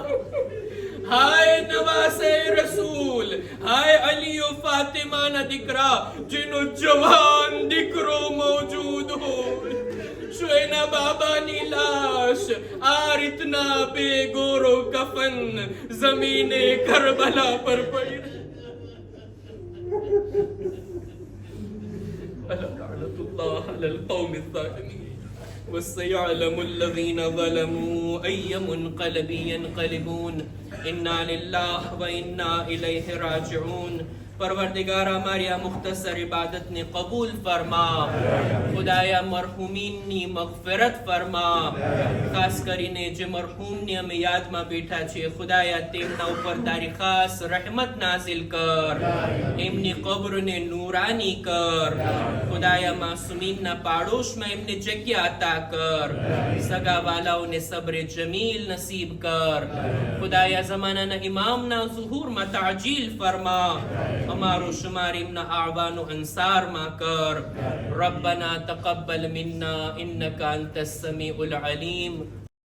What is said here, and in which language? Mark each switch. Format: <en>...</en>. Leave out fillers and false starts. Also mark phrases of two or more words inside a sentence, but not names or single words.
<gu>હાય નવાસે રસૂલ, હાય અલી ફાતિમાના દીકરા, જેનો જવાન દીકરો મોજૂદ હોય, શું એના બાબાની લાશ આ રીતના બેગોરો કફન જમીને કરબલા પર પડી.</gu> <ar>لعنة الله على القوم الظالمين وسيعلم الذين ظلموا أي منقلب ينقلبون إنا لله وإنا إليه راجعون.</ar> <gu>પરવરદિગાર હમારી આ મુખ્તસર ઇબાદત ને કબૂલ ફરમા. ખુદાયા મરહૂમીનની મગફિરત ફરમા. खास કરીને જે મરહૂમને અમે યાદમાં બેઠા છે, ખુદાયા તેમના ઉપર તારી ખાસ રહેમત નાઝિલ કર, એમની કબ્રને નૂરાની કર. ખુદાયા માસૂમીનના પાડોશમાં એમને જગ્યા અતા કર. સગા વાલાઓને સબ્ર જમીલ નસીબ કર. ખુદાયા ઝમાનાના ઇમામના ઝુહૂરમાં તાજીલ ફરમા. હમારો શુમાર ઇમ્ના આવાનો અંસાર મા કર.</gu> <ar>ربنا تقبل منا إنك أنت السميع العليم</ar>